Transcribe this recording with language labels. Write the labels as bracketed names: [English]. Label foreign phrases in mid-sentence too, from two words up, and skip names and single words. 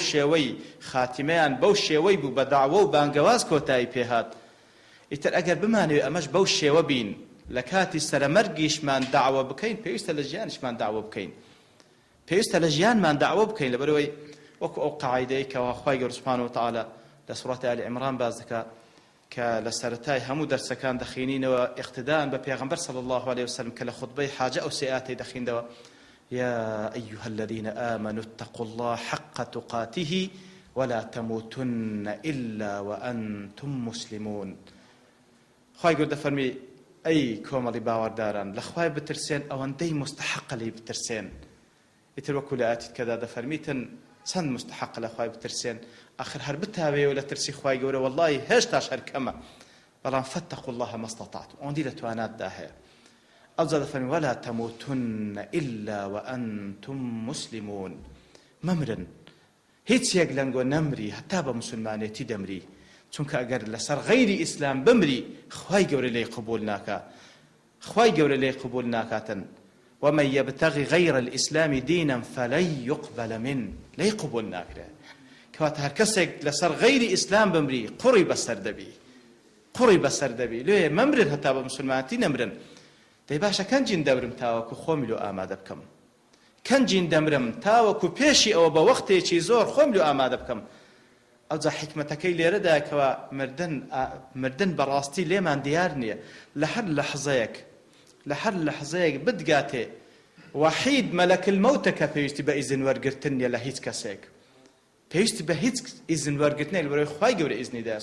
[Central Kurdish] شێوەی خاتیمەیان بەو شێوەی بوو بە داعوە و بانگەواز کۆتایی پێهات ئیتر ئەگەر بمانەوێت ئەمەش بەو شێوە بین لە کاتی سەرمەرگیشمان داعوە بکەین پێویستە لە ژیانیشمان داعوە بکەین پێویستە لە ژیانمان داعوە بکەین لەبەرەوەی وەکو ئەو قاعیدەی کەوا خوای گەورە [Arabic] سوبحانەهو وتەعالا [Central Kurdish] لە سوورەتی ئالی عیمران باز دەکات کە لە سەرەتای هەموو دەرسەکان دەخوێنینەوە اقتداء بە پێغەمبەر [Arabic] صلی الله عليه وسلم [Central Kurdish] کە لە خوتبەی حاجە ئەو سێ ئاتەی دەخوێندەوە [Arabic] يا أيها الذين آمنوا اتقوا الله حق تقاته ولا تموتن إلا وأنتم مسلمون [Central Kurdish] خوای گەورە دەفەرمی ئەی کۆمەڵی باوەڕداران لە خوای بترسێن ئەوەندەی مستحەقە لێی بترسێن ئیتر وەکو لە ئاەتی کەدا دەفەرمیتن چەند مستحەقە لە خوای بترسێن ئاخر هەر بتاوێەوە لە ترسی خوای گەورە وەڵڵاهی هێشتاش هەر کەمە بەڵام [Arabic] فاتقوا الله ما استطعتم [Central Kurdish] ئەوەندی لە تواناتدا هەیە ئەوجا دەفەرمی [Arabic] ولا تموتن إلا وأنتم مسلمون [Central Kurdish] مەمرن هیچ یەک لەنگۆ نەمری هەتا بە موسڵمانێتی دەمری چونکە ئەگەر لەسەر غەیری ئیسلام بمری خوای گەورە لێی قبول ناکات خوای گەورە لێی قبول ناکاتن [Arabic] ومن يبتغي غير الإسلام دينا فلن يقبل منه [Central Kurdish] لێی قبول ناکرێت کەواتە هەر کەسێک لەسەر غەیری ئیسلام بمری قوڕی بەسەر دەبی لێ مەمرن هەتا بە موسڵمانەتی نەمرن دەی باشە کەنجین دەمرم تاوەکو خۆمی لۆ ئامادە بکەم کەنجین دەمرم تاوەکو پێشی ئەوە بە وەختێکی زۆر خۆم لۆ ئامادە بکەم ئەوجا حکمەتەکەی لێرەدا کەوا مردن بەڕاستی لێمان دیار نییە لە هەر لەحزەیەک بدگاتێ وحید [Arabic] مەلەک المەوتە [Central Kurdish] کە پێویستی بە ئیزن وەرگرتن نیە لە هیچ کەسێک پێویستی بە هیچ ئیزن وەرگرتنێک لەبەرەوەی خوای گەورە ئیزنی دایە